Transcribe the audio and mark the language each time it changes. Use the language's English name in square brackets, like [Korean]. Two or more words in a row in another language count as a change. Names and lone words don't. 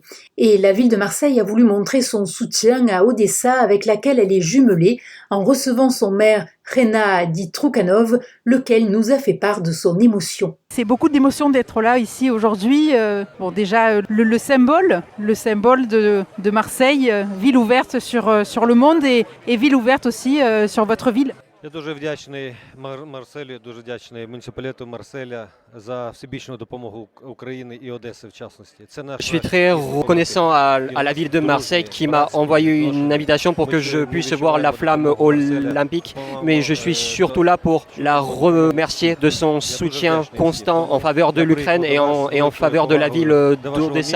[French] Et la ville de Marseille a voulu montrer son soutien à Odessa avec laquelle elle est jumelée en recevant son maire Rena Ditroukanov, lequel nous a fait part de son émotion. C'est beaucoup d'émotion d'être là ici aujourd'hui. Bon, déjà le symbole de Marseille, ville ouverte sur le monde et ville ouverte aussi sur votre ville. [Ukrainian] Я дуже вдячний Марселю, дуже вдячний муніципалітету Марселя за всебічну допомогу України і Одеси в частности. [French] Je suis très reconnaissant à la ville de Marseille qui m'a envoyé une invitation pour que je puisse voir la flamme olympique, mais je suis surtout là pour la remercier de son soutien constant en faveur de l'Ukraine et en faveur de la ville d'Odessa.